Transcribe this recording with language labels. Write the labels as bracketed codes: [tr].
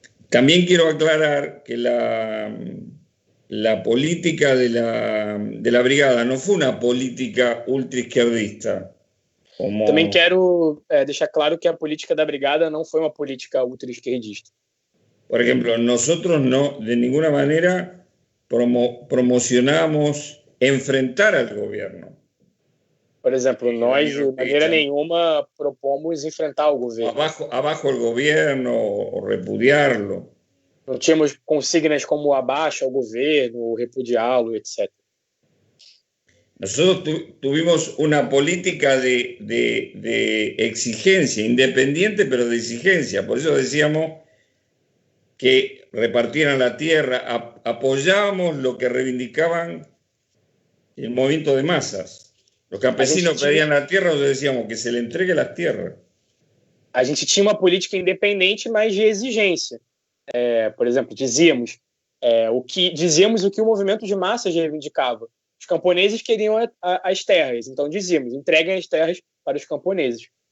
[es] También quiero aclarar que la política de la brigada no fue una política ultraizquierdista. [pt] Também quero deixar claro que a política da brigada não foi uma política ultraesquerdista. [es] Por ejemplo, nosotros no, de ninguna manera promocionamos enfrentar al gobierno. [pt] Por exemplo, nós de maneira nenhuma propomos enfrentar o governo. [es] Abajo el gobierno o repudiarlo. [pt] Não tínhamos consignas como abaixo ao governo, repudiá-lo, etc. [es] Nosotros tuvimos una política de exigencia, independiente pero de exigencia. Por eso decíamos que repartieran la tierra, apoyábamos lo que reivindicaban el movimiento de masas. Los campesinos pedían la tierra, nosotros decíamos que se le entregue las tierras. [pt] A gente tinha uma política independente, mas de exigência. Por exemplo, dizíamos o que o movimento de massas reivindicava. Os camponeses queriam as terras, então dizíamos, entreguem as terras para os camponeses.